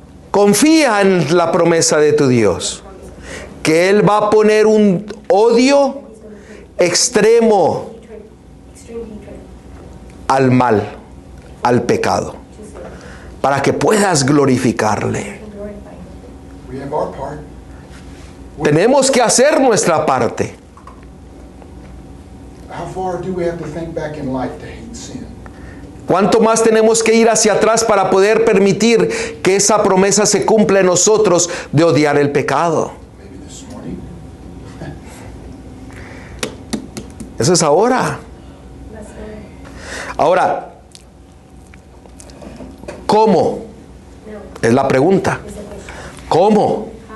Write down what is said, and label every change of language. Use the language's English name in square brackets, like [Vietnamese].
[Spanish] Confía en la promesa de tu Dios. Que Él va a poner un odio extremo al mal, al pecado, para que puedas glorificarle. [English] We have our part. [Spanish] Tenemos que hacer nuestra parte. [English] How far do we have to think back in life to hate sin? [Spanish] ¿Cuánto más tenemos que ir hacia atrás para poder permitir que esa promesa se cumpla en nosotros de odiar el pecado? [English] Maybe this morning. [Spanish] Eso es ahora. Ahora, ¿cómo? Es la pregunta. ¿Cómo?